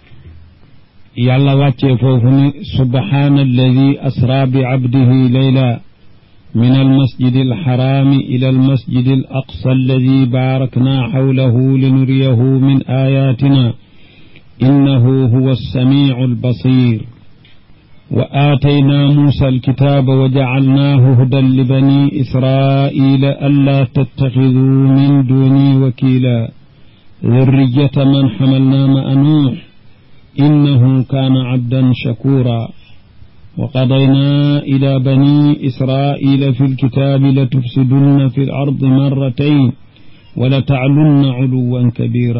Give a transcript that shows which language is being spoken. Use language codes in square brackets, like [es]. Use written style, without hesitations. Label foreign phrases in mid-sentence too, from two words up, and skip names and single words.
[wo] yàlla wàccee foofu ni [ar] سبحان الذي أسرى ب عبده ليلا من المسجد الحرام إلى المسجد الأقصى الذي باركنا حوله لنريه من آياتنا إنه هو السميع البصير و آتينا موسى الكتاب و جعلناه هدى لبني إسرائيل ألا تتخذوا من دوني وكيلا ذرية من حملنا مع نوح إنه كان عبدا شكورا و قضينا إلى بني إسرائيل في الكتاب لتفسدن في الأرض مرتين و لتعلن علوا كبيرا